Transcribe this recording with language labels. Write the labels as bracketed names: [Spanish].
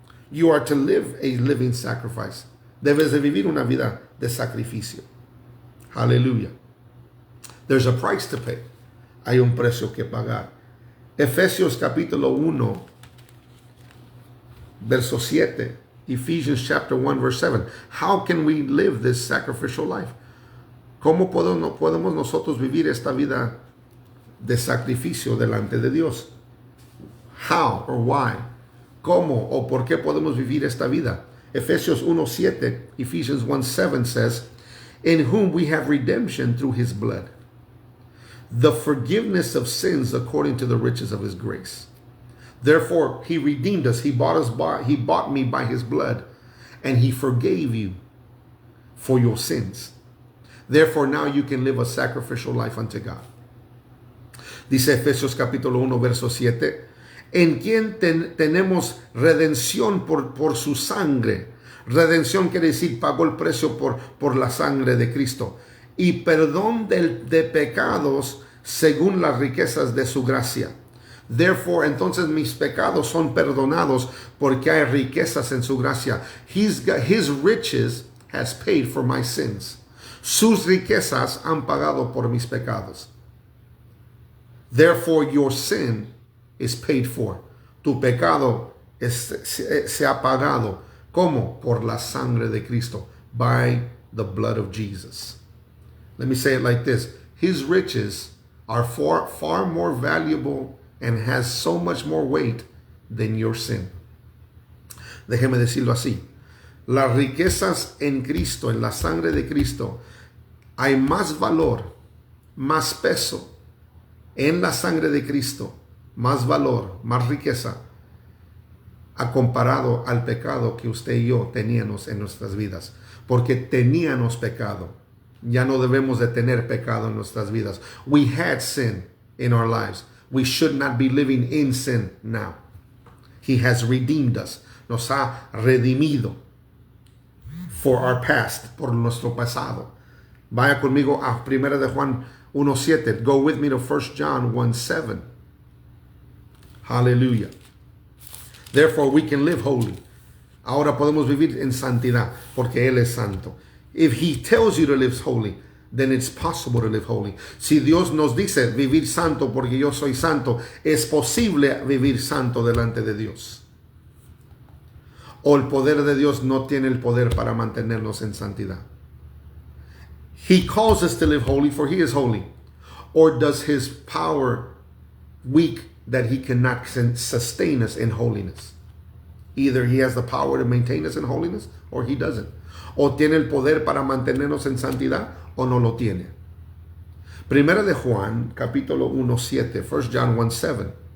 [English] You are to live a living sacrifice. [Spanish] Debes de vivir una vida de sacrificio. [English] Hallelujah. There's a price to pay. [Spanish] Hay un precio que pagar. Efesios capítulo 1, verso 7. [English] Ephesians chapter 1, verse 7. How can we live this sacrificial life? [Spanish] ¿Cómo podemos nosotros vivir esta vida de sacrificio delante de Dios? [English] How or why? [Spanish] ¿Cómo o por qué podemos vivir esta vida? [English] Efesios 1:7, Ephesians 1:7 says, in whom we have redemption through his blood, the forgiveness of sins according to the riches of his grace. Therefore, he redeemed us. He bought me by his blood, and he forgave you for your sins. Therefore, now you can live a sacrificial life unto God. [Spanish] Dice Efesios capítulo 1, verso 7, en quien tenemos redención por su sangre. Redención quiere decir, pagó el precio por la sangre de Cristo. Y perdón de pecados según las riquezas de su gracia. Therefore, entonces mis pecados son perdonados porque hay riquezas en su gracia. [English] His riches has paid for my sins. [Spanish] Sus riquezas han pagado por mis pecados. [English] Therefore, your sin is paid for. [Spanish] Tu pecado se ha pagado. ¿Cómo? Por la sangre de Cristo. [English] By the blood of Jesus. Let me say it like this. His riches are far more valuable and has so much more weight than your sin. [Spanish] Déjeme decirlo así. Las riquezas en Cristo, en la sangre de Cristo, hay más valor, más peso en la sangre de Cristo, más valor, más riqueza, a comparado al pecado que usted y yo teníamos en nuestras vidas. Porque teníamos pecado. Ya no debemos de tener pecado en nuestras vidas. [English] We had sin in our lives. We should not be living in sin now. He has redeemed us. [Spanish] Nos ha redimido [English] for our past, [Spanish] por nuestro pasado. Vaya conmigo a 1 de Juan 1:7. [English] Go with me to 1 John 1:7. Hallelujah. Therefore we can live holy. [Spanish] Ahora podemos vivir en santidad porque Él es santo. [English] If He tells you to live holy, then it's possible to live holy. [Spanish] Si Dios nos dice vivir santo porque yo soy santo, es posible vivir santo delante de Dios. O el poder de Dios no tiene el poder para mantenernos en santidad. [English] He calls us to live holy for He is holy. Or does His power weak that He cannot sustain us in holiness? Either He has the power to maintain us in holiness or He doesn't. [Spanish] O tiene el poder para mantenernos en santidad o no lo tiene. Primera de Juan, capítulo 1:7, 1 John 1:7.